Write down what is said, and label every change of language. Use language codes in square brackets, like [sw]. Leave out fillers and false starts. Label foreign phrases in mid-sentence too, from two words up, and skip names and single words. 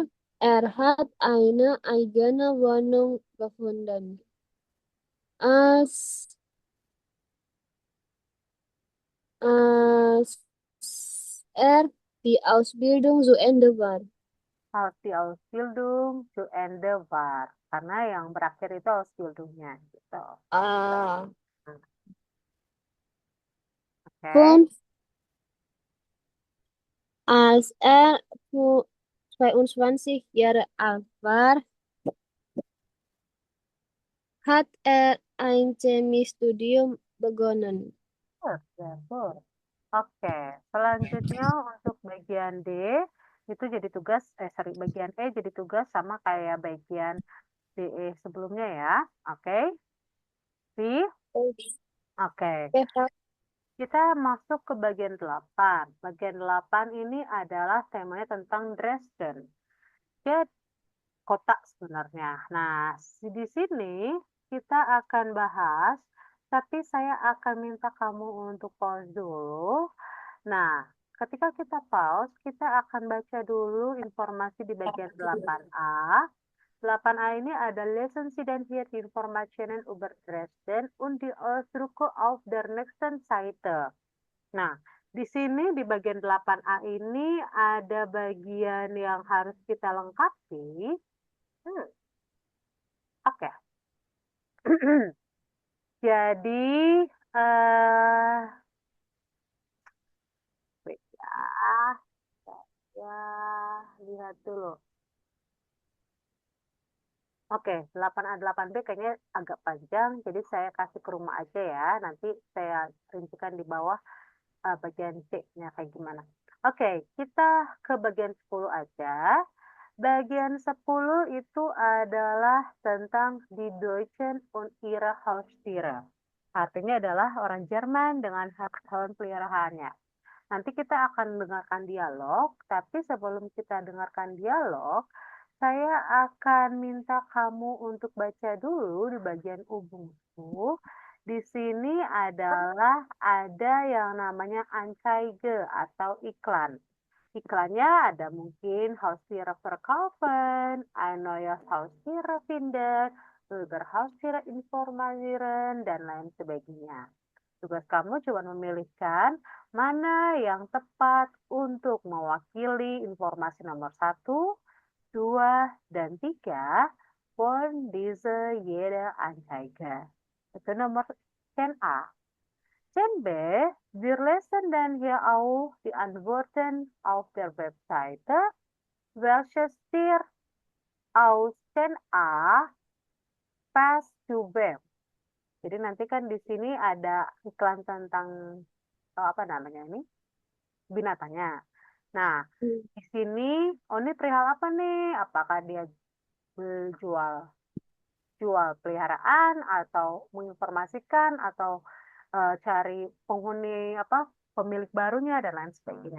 [de] Hat eine eigene Wohnung gefunden. Als, als die Ausbildung zu Ende war. Als die Ausbildung zu Ende war. [id] Karena yang berakhir itu Ausbildungnya. Gitu. Ah. Oke. 5. [de] Als 22 Jahre alt war, hat ein Chemiestudium begonnen. [en] Good, good. [id] Oke, selanjutnya untuk bagian D itu jadi tugas, bagian E jadi tugas sama kayak bagian DE sebelumnya ya. Oke, V. Oke, kita masuk ke bagian 8. Bagian 8 ini adalah temanya tentang Dresden. Jadi kota sebenarnya. Nah, di sini kita akan bahas, tapi saya akan minta kamu untuk pause dulu. Nah, ketika kita pause, kita akan baca dulu informasi di bagian 8a. 8a ini ada [de] Lesen Sie denn hier die Informationen über Dresden und die Ausdrucke auf der nächsten Seite. [id] Nah, di sini di bagian 8a ini ada bagian yang harus kita lengkapi. Oke. Jadi, wait ya, lihat dulu. Oke, 8A 8B kayaknya agak panjang, jadi saya kasih ke rumah aja ya. Nanti saya rincikan di bawah bagian C-nya kayak gimana. Oke, kita ke bagian 10 aja. Bagian 10 itu adalah tentang [de] die Deutschen und ihre Haustiere. [id] Artinya adalah orang Jerman dengan hewan peliharaannya. Nanti kita akan dengarkan dialog, tapi sebelum kita dengarkan dialog, saya akan minta kamu untuk baca dulu di bagian ubungku. Di sini adalah ada yang namanya Anzeige atau iklan. Iklannya ada mungkin [de] Haustiere verkaufen, ein neues Haustiere finden, über Haustiere informieren, [id] dan lain sebagainya. Tugas kamu cuma memilihkan mana yang tepat untuk mewakili informasi nomor 1, 2, dan 3 [de] von diese jede Anzeige. [id] Itu nomor 10a. [de] 10b, wir lesen dann hier auch die Antworten auf der Webseite, welches dir aus 10a passt zu wem. [id] Jadi nanti kan di sini ada iklan tentang apa namanya ini binatangnya. Nah, di sini ini perihal apa nih? Apakah dia jual peliharaan atau menginformasikan atau cari penghuni apa pemilik barunya dan lain sebagainya.